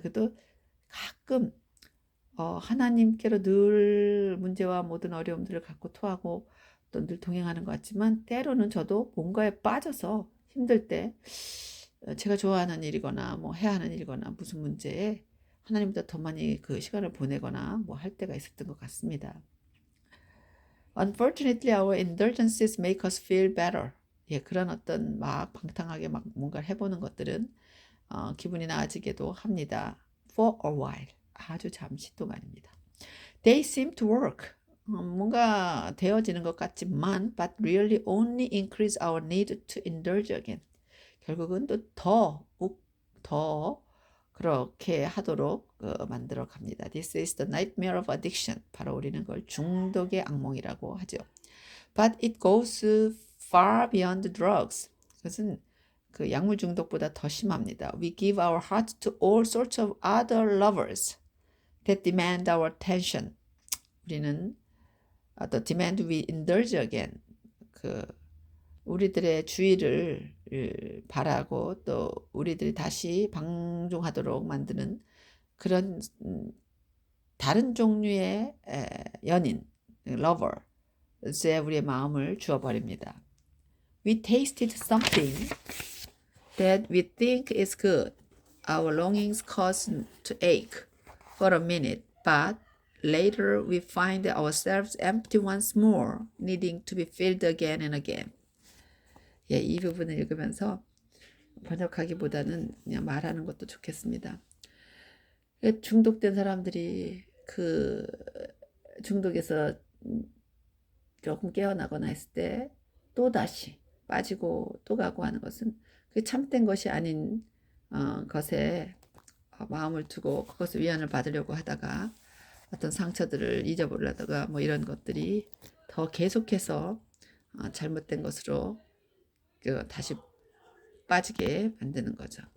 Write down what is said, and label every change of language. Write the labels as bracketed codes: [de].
[ko] 그래도 가끔 하나님께로 늘 문제와 모든 어려움들을 갖고 토하고 또 늘 동행하는 것 같지만 때로는 저도 뭔가에 빠져서 힘들 때 제가 좋아하는 일이거나 뭐 해야 하는 일이거나 무슨 문제에 하나님보다 더 많이 그 시간을 보내거나 뭐 할 때가 있었던 것 같습니다. [en] Unfortunately, our indulgences make us feel better. [ko] 예, 그런 어떤 막 방탕하게 막 뭔가를 해보는 것들은 기분이 나아지기도 합니다. [en] For a while. [ko] 아주 잠시 동안입니다. [en] They seem to work. [ko] 뭔가 되어지는 것 같지만 [en] but really only increase our need to indulge again. [ko] 결국은 또 더 그렇게 하도록 만들어 갑니다. [en] This is the nightmare of addiction. [ko] 바로 우리는 그걸 중독의 악몽이라고 하죠. [en] But it goes far beyond drugs. [ko] 그것은 그 약물 중독보다 더 심합니다. [en] We give our heart to all sorts of other lovers that demand our attention. [ko] 우리는 [en] the demand we indulge again. [ko] 그 우리들의 주의를 바라고 또 우리들이 다시 방종하도록 만드는 그런 다른 종류의 연인, lover에 우리의 마음을 주어버립니다. [en] We tasted something that we think is good. Our longings cause to ache for a minute, but later we find ourselves empty once more, needing to be filled again and again. [ko] 예, 이 부분을 읽으면서 번역하기보다는 그냥 말하는 것도 좋겠습니다. 중독된 사람들이 그 중독에서 조금 깨어나거나 했을 때 또 다시 빠지고 또 가고 하는 것은 그게 참된 것이 아닌 것에 마음을 두고 그것을 위안을 받으려고 하다가 어떤 상처들을 잊어버리려다가 뭐 이런 것들이 더 계속해서 잘못된 것으로 다시 빠지게 만드는 거죠.